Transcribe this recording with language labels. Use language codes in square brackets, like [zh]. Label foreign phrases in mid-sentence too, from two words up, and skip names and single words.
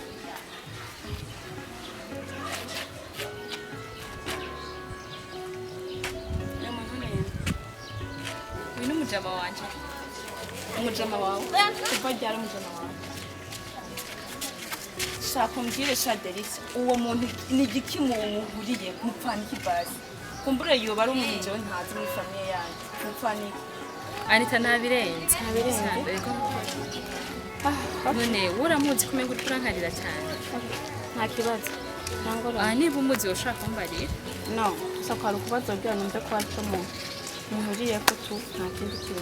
[rn] Wino mujama wanje. Umujama wawe. Kuva ryari umujama wawe? Shaka umbwire Shadelisa, uwo muntu ni igiki muhuriye mupfana ikibasi. Kumbure yoba ari umuntu jewe ntazi muri famille yanjye. Mupfana iki? Anita nabirenze. None uramuzi kumenga uri kurankarira cyane. Nta kibazo. Niba umuzi ushaka kumbarira. No, gusa kwari ukubazo bya numve ko ari cyo muhuriye ko tu nta kindi kintu.